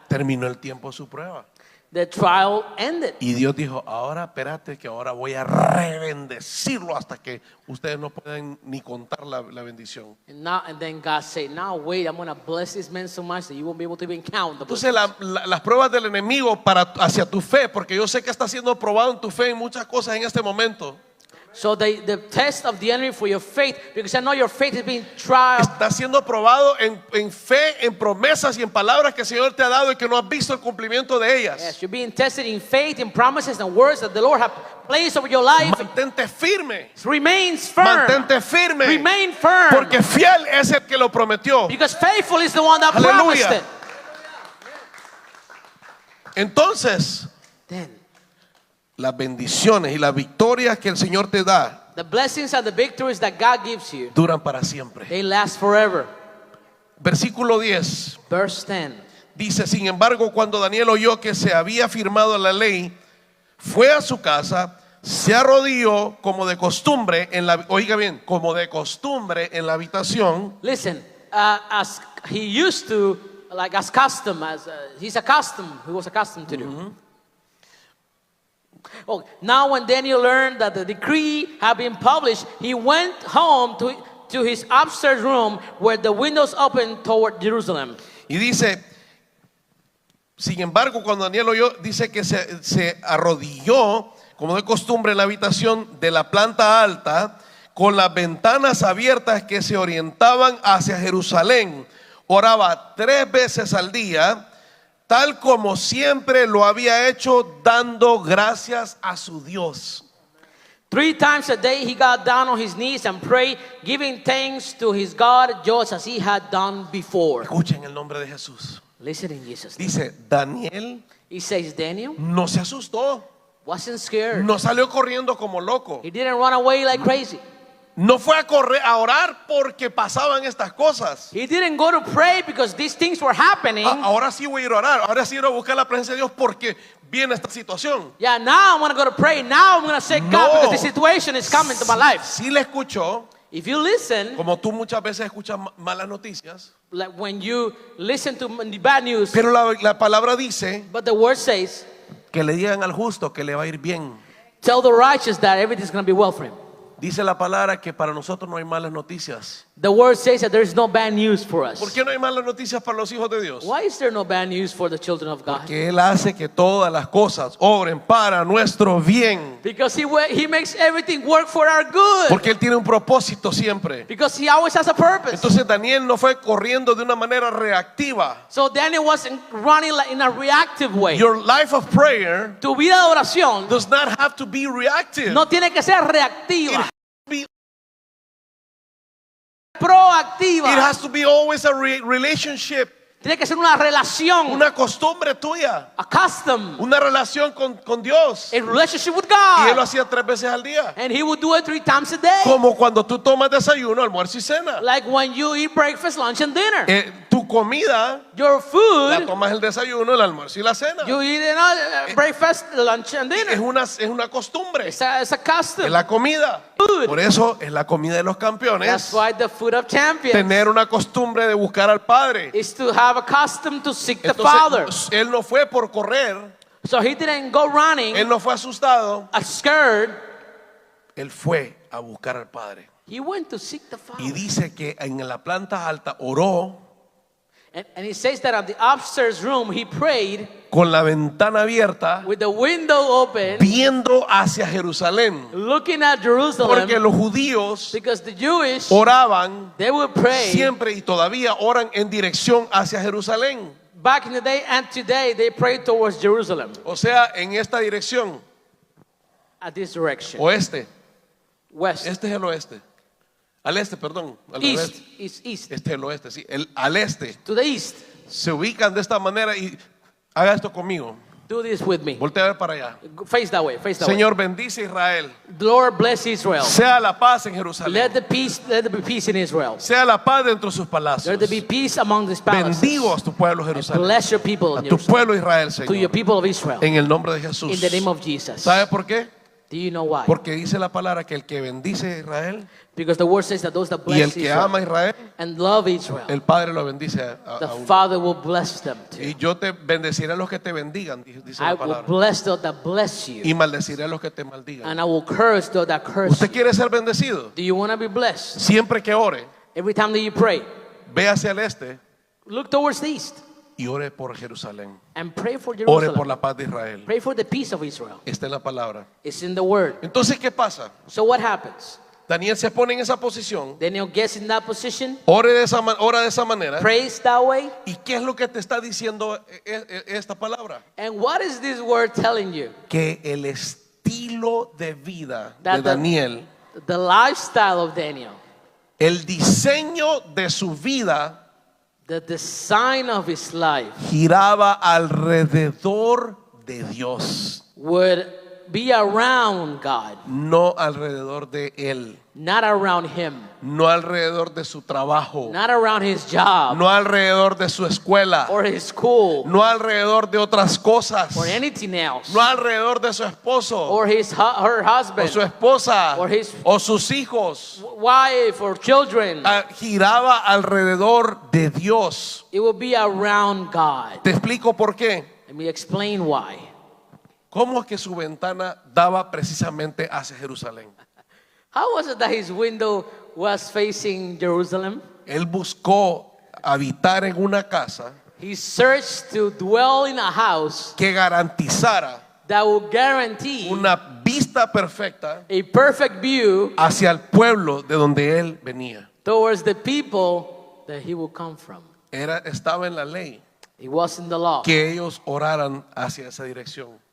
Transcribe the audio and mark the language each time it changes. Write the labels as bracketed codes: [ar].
[es] Terminó el tiempo de su prueba. [en] The trial ended. [es] Y Dios dijo, ahora espérate que ahora voy a rebendecirlo hasta que ustedes no pueden ni contar la bendición. [en] And then God said, now wait, I'm going to bless this man so much that you won't be able to even count the [es] Entonces [en] blessings. [es] las pruebas del enemigo hacia tu fe, porque yo sé que está siendo probado en tu fe en muchas cosas en este momento. [en] So the test of the enemy for your faith, because I know your faith is being tried. [es] Está siendo probado en fe, en promesas y en palabras que el Señor te ha dado y que no has visto el cumplimiento de ellas. [en] Yes, you're being tested in faith, in promises and words that the Lord has placed over your life. [es] Mantente firme. [en] Remains firm. [es] Mantente firme. [en] Remain firm. [es] Porque fiel es el que lo prometió. [en] Because faithful is the one that [es] Aleluya. [en] promised it. [es] Entonces, [en] Then [es] las bendiciones y las victorias que el Señor te da [en] the blessings and the victories that God gives you, [es] duran para siempre. [en] they last forever. [es] Versículo 10 [en] Verse 10. [es] dice, sin embargo, cuando Daniel oyó que se había firmado la ley, fue a su casa, se arrodilló como de costumbre oiga bien, como de costumbre en la habitación. [en] Listen, as he used to, like as custom, he was accustomed to do. Oh, now when Daniel learned that the decree had been published, he went home to his upstairs room where the windows opened toward Jerusalem. [es] Y dice, sin embargo, cuando Daniel oyó, dice que se arrodilló como de costumbre en la habitación de la planta alta, con las ventanas abiertas que se orientaban hacia Jerusalén. Oraba 3 veces al día, tal como siempre lo había hecho, dando gracias a su Dios. [en] 3 times a day he got down on his knees and prayed, giving thanks to his God just as he had done before. [es] Escuchen el nombre de Jesús. [en] Listen in Jesus' name. [es] Dice, Daniel [en] He says Daniel [es] no se asustó, [en] wasn't scared. [es] no salió corriendo como loco. [en] He didn't run away like crazy. [es] No fue a orar porque pasaban estas cosas. [en] He didn't go to pray because these things were happening. [es] Ahora sí voy a ir a orar, ahora sí voy a buscar la presencia de Dios porque viene esta situación. [en] Yeah, now I'm going to go to pray. Now I'm going to say God [es] No. [en] because this situation is coming to my life. [es] Sí le escuchó, [en] If you listen, [es] como tú muchas veces escuchas malas noticias, [en] like when you listen to the bad news, [es] pero la palabra dice [en] but the word says, [es] que le digan al justo que le va a ir bien. [en] tell the righteous that everything's going to be well for him. [es] Dice la palabra que para nosotros no hay malas noticias. [en] The word says that there is no bad news for us. [es] ¿Por qué no hay malas noticias para los hijos de Dios? [en] Why is there no bad news for the children of God? [es] Que Él hace que todas las cosas obren para nuestro bien. [en] Because he makes everything work for our good. [es] Porque Él tiene un propósito siempre. [en] Because he always has a purpose. [es] Entonces Daniel no fue corriendo de una manera reactiva. [en] So Daniel wasn't running like in a reactive way. Your life of prayer [es] Tu vida de oración [en] does not have to be reactive. [es] no tiene que ser reactiva, [en] It [es] proactiva. [en] has to be always a relationship, [es] Tiene que ser una relación, una costumbre tuya, [en] a custom, [es] una relación con Dios. [en] a relationship with [es] Y Él lo [en] God. [es] hacía 3 veces al día. [en] And he would do it 3 times a day. [es] Como cuando tú tomas desayuno, almuerzo y cena. [en] Like when you eat breakfast, lunch, and dinner. [es] Tu comida [en] Your [es] la [en] food, [es] tomas el desayuno, el almuerzo y la cena. [en] you eat breakfast, lunch, and [es] Es [en] dinner. [es] una costumbre. [en] It's a custom. [es] Es la comida. [en] Food. [es] Por eso es la comida de los [en] That's [es] campeones. [en] why the food of champions [es] Tener una costumbre de buscar al Padre. [en] is to have a custom to seek the Father. [es] Entonces, Él no fue por correr. [en] So he didn't go running, [es] Él no fue asustado. [en] scared. [es] Él fue a buscar al Padre. [en] He went to seek the Father. [es] Y dice que en la planta alta oró [en] And he says that on the upstairs room he prayed [es] con la ventana abierta, [en] with the window open, [es] viendo hacia Jerusalén. [en] looking at Jerusalem, [es] Porque los judíos [en] because the Jewish, [es] oraban [en] they would pray [es] siempre y todavía oran en dirección hacia Jerusalén. [en] back in the day and today they pray towards Jerusalem [es] O sea, en esta dirección, [en] at this direction. [es] oeste. [en] West, [es] Este es el oeste. Al este, perdón. Al [en] east, [es] revés. [en] east, [es] Este es el oeste, sí. Al este. [en] to the east. [es] Se ubican de esta manera y haga esto conmigo. [en] Do this with me. [es] Voltea a ver para allá. [en] Face that way, face that [es] Señor, bendice a Israel. [en] way. Lord bless Israel. [es] Sea la paz en Jerusalén. [en] Let there be peace in Israel. [es] Sea la paz dentro de sus palacios. [en] Let there be peace among these palaces. [es] Bendigo a tu pueblo Jerusalén. [en] Bless your people [es] A [en] in [es] tu [en] Jerusalem. [es] pueblo Israel, [en] To your [es] Señor. [en] people of Israel. [es] En el nombre de Jesús. [en] In the name of Jesus. [es] ¿Sabe por qué? [en] Do you know why? [es] Porque dice la palabra que el que bendice a Israel [en] Because the word says that those that [es] y el [en] bless [es] que [en] Israel [es] ama a Israel, [en] and love Israel, [es] el Padre lo bendice [en] the [es] a uno. [en] Father will bless them too. [es] Y yo te bendeciré a los que te bendigan, dice [en] I [es] la [en] will [es] palabra. [en] bless those that bless you, [es] Y maldeciré a los que te maldigan. [en] and I will curse those that curse [es] ¿Usted [en] you. [es] quiere ser bendecido? [en] Do you want to be blessed? [es] Siempre que ore, [en] Every time that you pray, [es] ve hacia el este [en] look towards the east [es] y ore por Jerusalén. [en] and pray for [es] Ore por [en] Jerusalem. [es] la paz de Israel. [en] Pray for the peace of Israel. [es] Está en la palabra. [en] It's in the word. [es] Entonces, ¿qué pasa? [en] So what happens? [es] Daniel se pone en esa posición, [en] Daniel gets in that position, [es] ora de esa manera. [en] prays that way, [es] ¿Y qué es lo que te está diciendo esta palabra? [en] and what is this word telling you? [es] Que el estilo de vida de [en] That the- [es] Daniel, [en] The lifestyle of Daniel, [es] el diseño de su vida [en] the design of his life [es] giraba alrededor de Dios, [en] would be around God, [es] no alrededor de él, [en] not around him, [es] no alrededor de su trabajo, [en] not around his job [es] no alrededor de su escuela, [en] or his school [es] no alrededor de otras cosas, [en] or anything else, [es] no alrededor de su esposo [en] or her [es] o [en] husband, [es] su esposa [en] or his- [es] o sus hijos. [en] wife or children. [es] Giraba alrededor de Dios. [en] It will be around God. [es] Te explico por qué. [en] Let me explain why. [es] ¿Cómo es que su ventana daba precisamente hacia Jerusalén? [en] How was it that his window was facing Jerusalem? [es] Él buscó habitar en una casa [en] He searched to dwell in a house [es] que garantizara [en] that would guarantee [es] una vista perfecta [en] a perfect view [es] hacia el pueblo de donde él venía. [en] towards the people that he will come from. [es] Estaba en la ley [en] It was in the law [es] que ellos oraran hacia esa dirección.